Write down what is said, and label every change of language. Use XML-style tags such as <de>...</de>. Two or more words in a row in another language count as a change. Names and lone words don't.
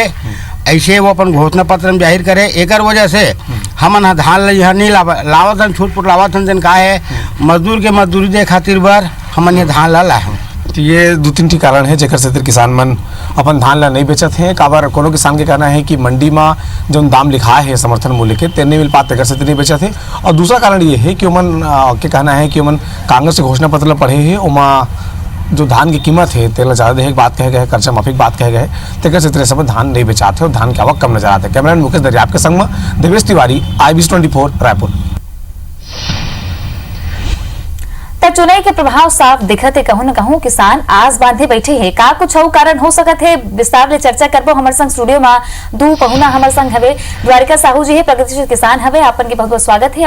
<hne>ऐसे वो अपन घोषणा पत्र में जाहिर करे। एक वजह से हमन धान यहाँ नहीं लावत छूट पुट लावत दिन का है मजदूर के मजदूरी दे खातिर बर हमन ये धान ला लाए। तो ये 2-3 ठी कारण है जेकर से किसान मन अपन धान ला नहीं बेचत हैं। काबर कोनो किसान के कहना है कि मंडी में जो दाम लिखा है समर्थन मूल्य के तेन नहीं मिल पाते, तेकर से नहीं बेचत है। और दूसरा कारण ये है कि उमन के कहना है कि उमन कांग्रेस के घोषणा पत्र पढ़े है, उमा जो धान की कीमत है तेला ज़्यादा देने की बात कहे गए, कर्जा माफी की बात कहे गए, तेकर से सब धान नहीं बेचाते और धान की आवक कम नजर आते। कैमरामैन मुकेश दरियाब के संग में देवेश तिवारी, IBC 24 रायपुर। चुनाई के प्रभाव साफ दिखत है। कहूं न कहूं किसान आस बांधे बैठे है। का कुछ और कारण हो सकत है, विस्तार ले चर्चा करबो। हमर संग स्टूडियो में दू पहुना हमर संग हवे। द्वारिका साहू जी है, प्रगतिशील किसान हवे, आपन के बहुत बहुत स्वागत है।</hne>